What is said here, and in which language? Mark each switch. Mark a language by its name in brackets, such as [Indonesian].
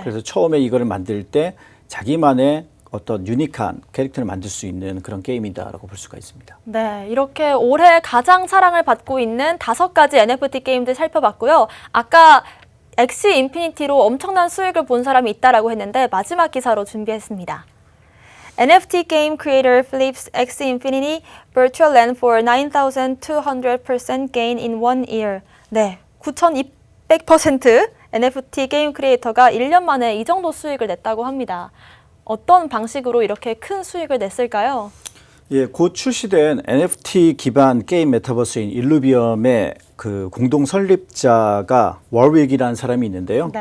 [Korean] 그래서 처음에 이거를 만들 때 자기만의 어떤 유니크한 캐릭터를 만들 수 있는 그런 게임이다라고 볼 수가 있습니다. 네, 이렇게 올해 가장 사랑을 받고 있는 5가지 NFT 게임들 살펴봤고요. 아까 엑시 인피니티로 엄청난 수익을 본 사람이 있다라고 했는데 마지막 기사로 준비했습니다. [English] NFT game creator flips Axie Infinity virtual land for 9,200% gain in 1 year. [Korean] 네, 9,200% NFT 게임 크리에이터가 1년 만에 이 정도 수익을 냈다고 합니다. 어떤 방식으로 이렇게 큰 수익을 냈을까요? 예, 곧 출시된 NFT 기반 게임 메타버스인 일루비엄의 그 공동 설립자가 월윅이라는 사람이 있는데요.